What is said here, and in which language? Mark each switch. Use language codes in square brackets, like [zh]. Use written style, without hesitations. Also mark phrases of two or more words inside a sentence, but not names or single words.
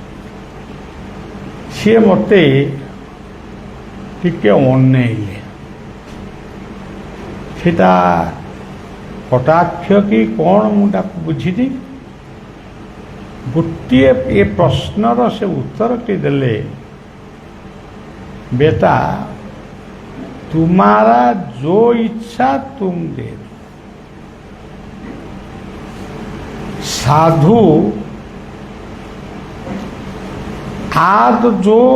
[or] ସିଏ ମୋତେ ଟିକେ ଅନେଇଲେ, ସେଟା କଟାକ୍ଷ କି କ'ଣ ମୁଁ ତାକୁ ବୁଝିନି। ଗୋଟିଏ ଏ ପ୍ରଶ୍ନର ସେ ଉତ୍ତରଟି ଦେଲେ, [hi] बेटा तुम्हारा जो इच्छा तुम दे दो, साधु आज जो